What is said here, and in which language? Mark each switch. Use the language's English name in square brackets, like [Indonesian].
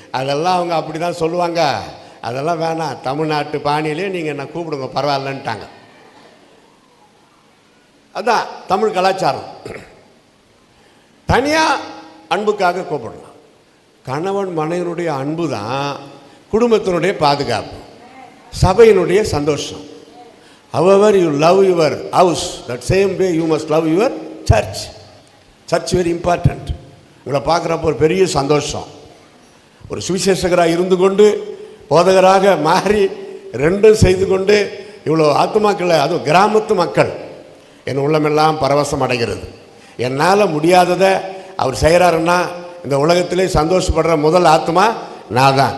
[Tamil] அதெல்லாம் அவங்க அப்படி தான் சொல்லுவாங்க. அதெல்லாம் வேணாம், தமிழ்நாட்டு பாணியிலே நீங்கள் என்ன கூப்பிடுங்க பரவாயில்லன்ட்டாங்க. அதான் தமிழ் கலாச்சாரம். தனியாக அன்புக்காக கூப்பிடலாம். கணவன் மனைவனுடைய அன்பு தான் குடும்பத்தினுடைய பாதுகாப்பு, சபையினுடைய சந்தோஷம். [English] However you love your house, that same way you must love your church. Church very important. [Tamil] உங்களை பார்க்குறப்போ ஒரு பெரிய சந்தோஷம். ஒரு சுவிசேஷகராக இருந்து கொண்டு போதகராக மாறி 2ம் செய்து கொண்டு இவ்வளோ ஆத்துமாக்களை, அதுவும் கிராமத்து மக்கள், என் உள்ளமெல்லாம் பரவசம் அடைகிறது. என்னால் முடியாததை அவர் செய்கிறாருன்னா இந்த உலகத்திலே சந்தோஷப்படுற முதல் ஆத்மா நான் தான்.